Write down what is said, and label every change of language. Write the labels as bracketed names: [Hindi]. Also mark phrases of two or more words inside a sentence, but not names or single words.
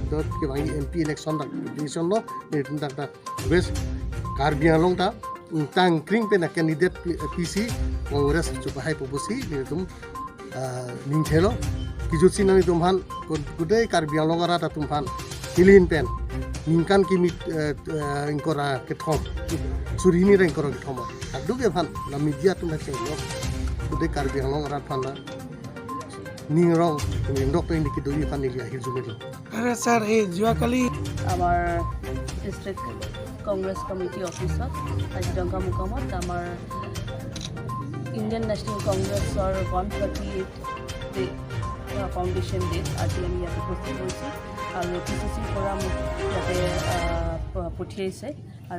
[Karbi] ke bangi [English] MP election [Karbi] dak election no ne tum tak west Karbi Anglong ta tang kring pe na candidate PC Congress chupa hai popusi ne tum ningkhelo kijut sinani tum han kudai Karbi Anglong ara ta tum han hilin pen Ningkan kimi ingkora kethom surini reng kora kethom adu ke phan na media tum ha chelo kudai Karbi Anglong ara phan na ningrong nindok pe indiki doi phan ni ahir jumelo [Assamese] আরে স্যার এই যোৱাকালি আমাৰ ডিষ্ট্ৰিক্ট কংগ্ৰেছ কমিটি অফিচত আজি ডংকামুকামত আমাৰ ইণ্ডিয়ান নেশ্যনেল কংগ্ৰেছৰ 138 ডে [English] foundation day [Assamese] আজি আমি ইয়াত উপস্থিত হৈছোঁ আৰু PCCৰ পৰা মোক ইয়াতে পঠিয়াইছে আৰু